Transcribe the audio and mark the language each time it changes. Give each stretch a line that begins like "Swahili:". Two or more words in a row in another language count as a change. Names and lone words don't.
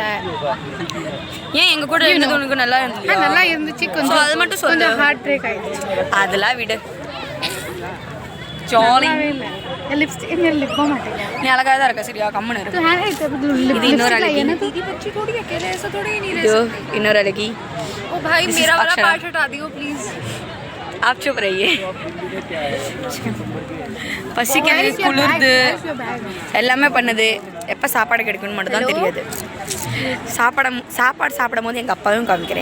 Tamil: ஏன் எங்கள் கூட இருந்தது உனக்கு நல்லா இருந்துச்சு? நல்லா இருந்துச்சு. கொஞ்சம் அது மட்டும் சொல்லு.
English: heart break ஆயிடுச்சு.
Tamil: அதெல்லாம் விடு, ஜாலி.
English: lipstick lip balm மாட்டேங்க.
Tamil: நீ அழகாக தான் இருக்க. சரியா? கம்முன்னு இருக்கு. இது இன்னொரு அழகி. இன்னொரு அழகி.
Hindi: ओ भाई मेरा वाला पार्ट हटा दियो प्लीज. आप चुप रहिए.
Tamil: பசிக்குது, குளிருது, எல்லாமே பண்ணுது. எப்போ சாப்பாடு கிடைக்கும்னு மட்டும் தான் தெரியாது. சாப்பாடு சாப்பிடும் போது எங்கள் அப்பாவும் காமிக்கிறேன்.